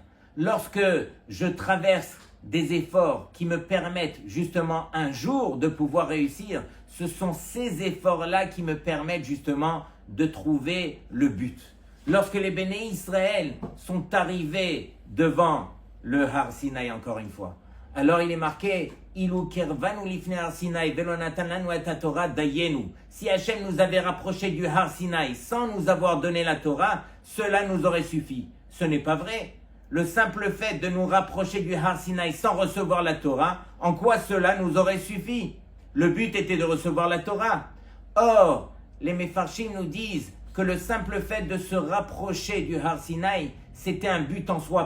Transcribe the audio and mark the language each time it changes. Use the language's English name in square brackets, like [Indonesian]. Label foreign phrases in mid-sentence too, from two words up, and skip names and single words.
[French] Lorsque je traverse des efforts qui me permettent justement un jour de pouvoir réussir, ce sont ces efforts-là qui me permettent justement de trouver le but. Lorsque les Béné Israël sont arrivés devant le Har Sinaï, encore une fois, alors il est marqué [Hebrew] אילו קרבנו לפני הר סיני ולא נתן לנו את תורה דיינו. [French] Si Hachem nous avait rapprochés du Har Sinaï sans nous avoir donné la Torah, cela nous aurait suffi. Ce n'est pas vrai. Le simple fait de nous rapprocher du Har Sinaï sans recevoir la Torah, en quoi cela nous aurait suffi? Le but était de recevoir la Torah. Or, les Mefarshim nous disent que le simple fait de se rapprocher du Har Sinaï, c'était un but en soi.